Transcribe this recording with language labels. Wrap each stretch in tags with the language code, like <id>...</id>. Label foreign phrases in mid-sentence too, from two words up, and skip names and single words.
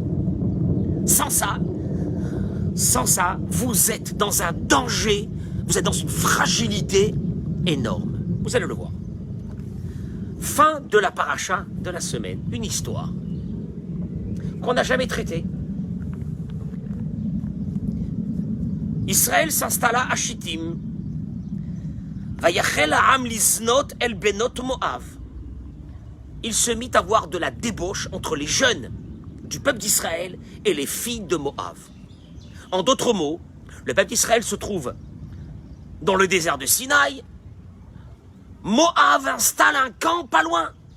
<fr>Sans ça, vous êtes dans un danger, vous êtes dans une fragilité énorme. Vous allez le voir. Fin de la paracha de la semaine, une histoire qu'on n'a jamais traitée. Israël s'installa à Shittim.</fr> <he>ויחל העם לזנות אל בנות מואב.</he> <fr>Il se mit à voir de la débauche entre les jeunes du peuple d'Israël et les filles de Moav. En d'autres mots, le peuple d'Israël se trouve dans le désert de Sinaï. Moav installe un camp pas loin.</fr>